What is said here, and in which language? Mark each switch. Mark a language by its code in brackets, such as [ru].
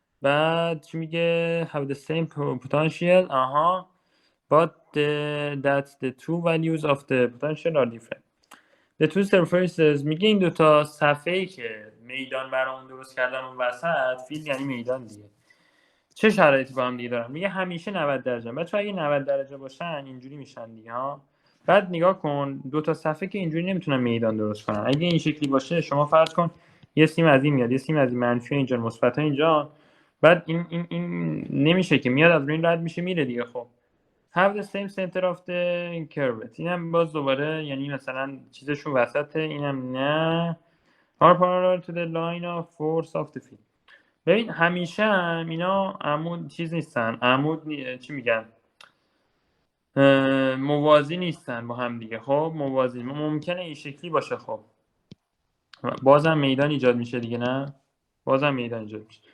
[fa] بعد چی میگه؟ [en] have the same potential but that the two values of the potential are different. The two surfaces [fa] میگه این دو تا صفحه‌ای که میدان برامون درست کردن اون وسط، فیلد یعنی میدان دیگه، چه شرایطی با هم دیگه دارن؟ میگه همیشه 90 درجه. بچه اگه 90 درجه باشن اینجوری میشن دیگه بعد نگاه کن، دو تا صفحه که اینجوری نمیتونن میدان درست کنن. اگه این شکلی باشه، شما فرض کن یه سیم از این میاد، یه سیم از این، منفی اینجا، مثبت اینجا، بعد این نمیشه که، میاد از این رد میشه میره دیگه. [en] خب have the same center of the curve. [fa] اینم باز دوباره یعنی مثلا چیزشون وسطه، اینم نه. [en] are parallel to the line of force of the field. [fa] ببین همیشه هم اینا عمود چیز نیستن، چی میگن، موازی نیستن با هم دیگه. خب موازی ممکنه این شکلی باشه، خب بازم میدان ایجاد میشه دیگه، نه بازم میدان ایجاد میشه.